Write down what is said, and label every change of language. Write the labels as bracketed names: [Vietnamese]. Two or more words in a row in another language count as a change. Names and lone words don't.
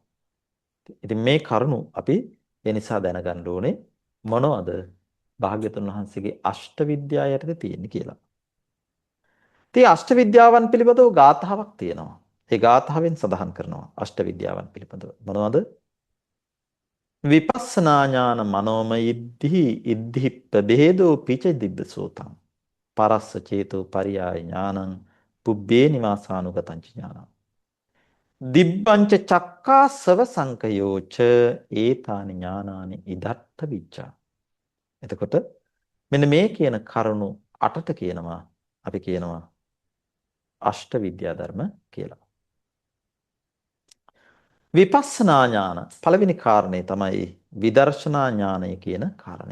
[Sinhala] ඉතින් මේ කරුණු අපි ඒ නිසා දැනගන්න ඕනේ මොනවද භාග්‍යතුන් වහන්සේගේ අෂ්ට විද්‍යාව යටතේ තියෙන්නේ කියලා. ඉතින් අෂ්ට විද්‍යාවන් පිළිබඳව ගාථාවක් තියෙනවා. ඒ ගාථාවෙන් සඳහන් කරනවා අෂ්ට විද්‍යාවන් පිළිබඳව. මොනවද? [Pali] විපස්සනා ඥාන මනෝමයිද්ධි ඉද්ධිප්ප බෙහෙදෝ පිච දිබ්බසෝතං පරස්ස චේතෝ පරියාය ඥානං පුබ්බේ නිවාසානුගතං ඥානං දිබ්බංච චක්කාසව සංකයෝච ඒතානි ඥානානි ඉදත්ත විච්ඡා. [Sinhala] එතකොට මෙන්න මේ කියන කරුණු 8ට කියනවා අපි කියනවා අෂ්ට විද්‍යා ධර්ම කියලා. [Pali] විපස්සනා ඥාන [Sinhala] පළවෙනි කාරණේ තමයි විදර්ශනා ඥානය කියන කාරණය.